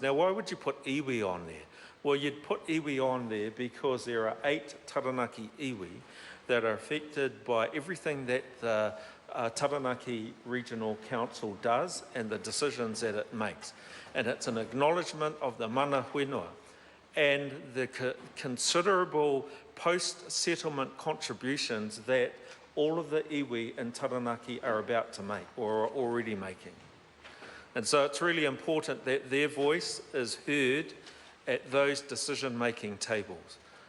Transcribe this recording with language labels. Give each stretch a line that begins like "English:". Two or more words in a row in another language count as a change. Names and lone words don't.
English: Now, why would you put iwi on there? Well, you'd put iwi on there because there are 8 Taranaki iwi that are affected by everything that the Taranaki Regional Council does and the decisions that it makes. And it's an acknowledgement of the
Māori: mana whenua
English: and the considerable post-settlement contributions that all of the iwi in Taranaki are about to make or are already making. And so it's really important that their voice is heard at those decision-making tables.